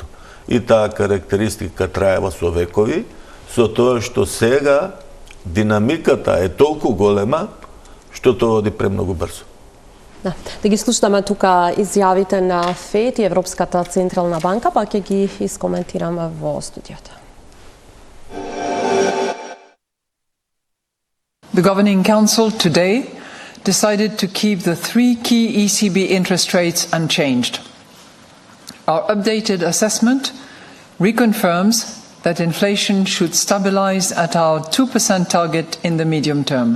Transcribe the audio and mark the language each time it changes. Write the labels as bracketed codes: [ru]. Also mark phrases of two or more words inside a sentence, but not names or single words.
[mk] И таа карактеристика траева со векови, со тоа што сега динамиката е толку голема што тоа оди премногу брзо. Да ги слушаме тука изјавите на ФЕД и Европската централна банка, па ќе ги искоментираме во студиото. [en] The Governing Council today decided to keep the 3 key ECB interest rates unchanged. Our updated assessment reconfirms that inflation should stabilize at our 2% target in the medium term.